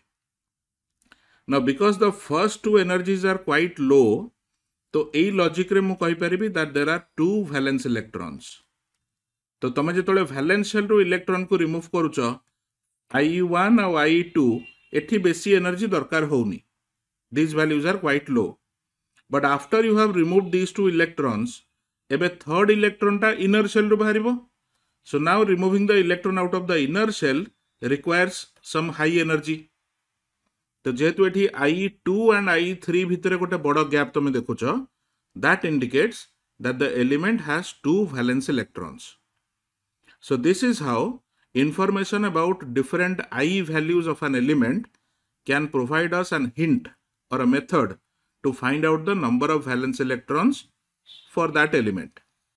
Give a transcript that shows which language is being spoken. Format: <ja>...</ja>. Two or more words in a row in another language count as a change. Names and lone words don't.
<en>Now because the first two energies are quite low,</en> <or>ତ ଏଇ ଲଜିକ୍ ରେ ମୁଁ କହି ପାରିବି</or> <en>that there are two valence electrons.</en> <or>ତ ତମେ ଯେତେବେଳେ</or> <en>valence shell</en> <or>ର ଇଲେକ୍ଟ୍ରନ୍ କୁ ରିମୁଭ୍ କରୁଛ I1 ଆଉ I2 ଏଠି ବେଶୀ ଏନର୍ଜି ଦରକାର ହଉନି.</or> <en>These values are quite low. But after you have removed these two electrons,</en> <or>ଏବେ ଥାର୍ଡ ଇଲେକ୍ଟ୍ରନ୍ ଟା ଇନର୍ ଶେଲ୍ ରୁ ବାହାରିବ.</or> <en>So now removing the electron out of the inner shell requires some high energy.</en> <or>ତ ଯେହେତୁ ଏଠି I2 and I3 ଭିତରେ ଗୋଟେ ବଡ଼ ଗ୍ୟାପ୍ ତମେ ଦେଖୁଛ,</or> <en>that indicates that the element has two valence electrons. So this is how information about different I values of an element can provide us an hint or a method to find out the number of valence electrons for that element.</en>